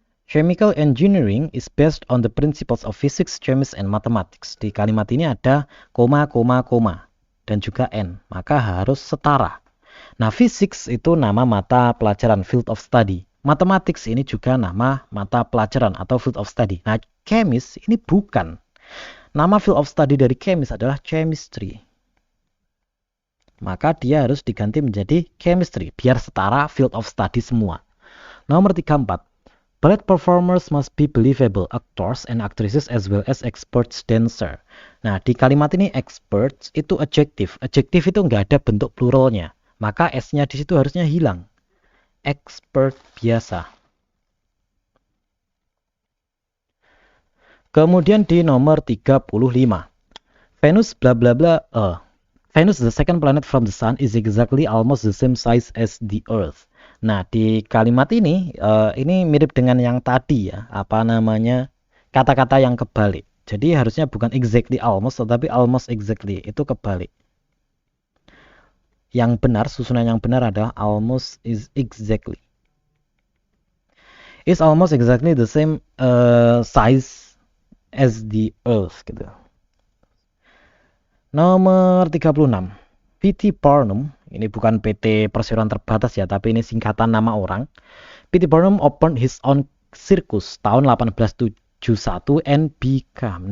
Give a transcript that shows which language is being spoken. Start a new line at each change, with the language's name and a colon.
English: Chemical engineering is based on the principles of physics, chemistry, and mathematics.
Indonesian: Di kalimat ini ada koma, dan juga n. Maka harus setara. Nah, physics itu nama mata pelajaran, field of study. Mathematics ini juga nama mata pelajaran atau field of study. Nah, chemist ini bukan. Nama field of study dari chemist adalah chemistry. Maka dia harus diganti menjadi chemistry, biar setara field of study semua. Nomor 34.
English: Ballet performers must be believable actors and actresses as well as experts dancer.
Indonesian: Nah, di kalimat ini experts itu adjective. Adjective itu nggak ada bentuk pluralnya. Maka S-nya di situ harusnya hilang. Expert biasa. Kemudian di nomor 35. Venus bla bla bla.
English: Venus, the second planet from the sun, is exactly almost the same size as the Earth.
Indonesian: Nah, di kalimat ini mirip dengan yang tadi ya. Kata-kata yang kebalik. Jadi harusnya bukan exactly almost, tetapi almost exactly. Itu kebalik. Yang benar, susunan yang benar adalah almost is exactly.
English: Is almost exactly the same size as the Earth gitu.
Indonesian: Nomor 36. P.T. Barnum, ini bukan PT Perseroan Terbatas ya, tapi ini singkatan nama orang. P.T.
English: Barnum opened his own circus tahun 1871 and became.